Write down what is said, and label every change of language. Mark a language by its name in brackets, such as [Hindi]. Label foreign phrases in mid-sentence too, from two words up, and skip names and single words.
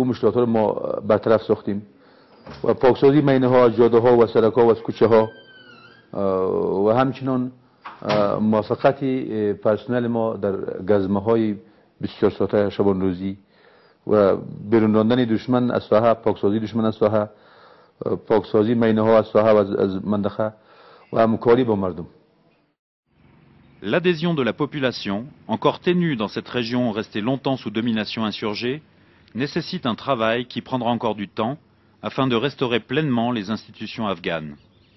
[Persian] مشکلات ها رو ما برطرف ساختیم و پاکسازی مینه ها جاده ها و سرک ها و کوچه ها و همچنان موافقت پرسنل ما در گزمه های 24 ساعته شبان روزی و بیرون راندن دشمن از ساحه، پاکسازی دشمن از ساحه، پاکسازی مینه ها از ساحه و از منطقه و همکاری با مردم. [French] L'adhésion de la population, encore ténue dans cette région restée longtemps sous domination insurgée, nécessite un travail qui prendra encore du temps afin de restaurer pleinement les institutions afghanes.